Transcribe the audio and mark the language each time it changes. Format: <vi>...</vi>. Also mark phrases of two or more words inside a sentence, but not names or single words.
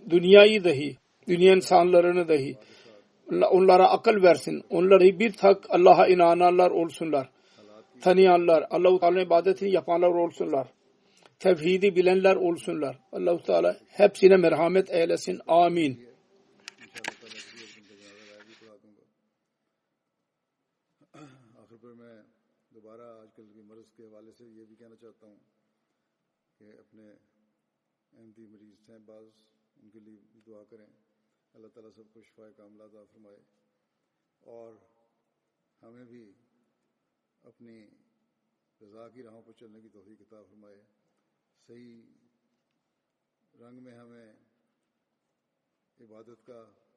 <tr>Dünyayı dahi, dünya insanlarını dahi onlara akıl versin. Onları bir tek Allah'a inananlar olsunlar. Tanıyanlar, Allah-u Teala'nın ibadetini yapanlar olsunlar. Tevhidi bilenler olsunlar. Allah-u Teala hepsine merhamet eylesin. Amin.</tr> <ur>آخر پر میں دوبارہ آجکل کی مرض کے حوالے سے یہ بھی کہنا چاہتا ہوں کہ اپنے احمدی مریض ہیں بعض ان کے لیے بھی دعا کریں اللہ تعالیٰ سب کو شفائے کاملہ عطا فرمائے اور ہمیں بھی اپنی رضا کی راہوں پر چلنے کی توفیق عطا فرمائے صحیح رنگ میں ہمیں عبادت کا</ur>